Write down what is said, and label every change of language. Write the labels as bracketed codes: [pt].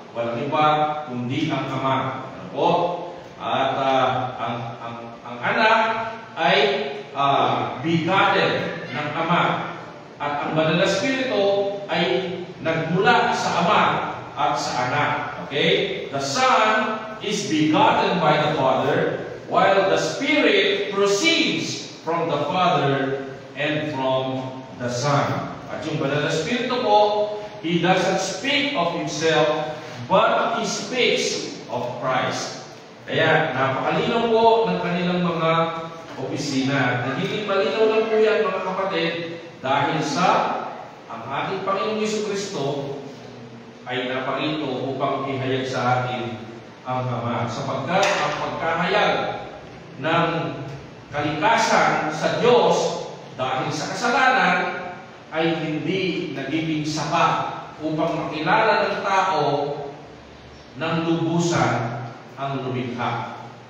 [tl] Walang iba kundi ang Ama. At ang Anak ay begotten ng Ama. At ang Banal na Espiritu ay nagmula sa Ama at sa Anak. Okay? [en] The Son is begotten by the Father, while the Spirit proceeds from the Father and from the Son. [tl] At yung Banal na Espiritu po, [en] He doesn't speak of Himself, but He speaks of Christ. [tl] Kaya napakalinaw po ng kanilang mga opisina. Nagiging malinaw lang po yan, mga kapatid, dahil sa ang ating Panginoong Jesucristo ay naparito upang ihayag sa atin ang Ama. Sapagkat ang pagkahayag ng kalikasan sa Diyos dahil sa kasalanan ay hindi nagiging sapat upang makilala ng tao ng lubusan ang lumikha.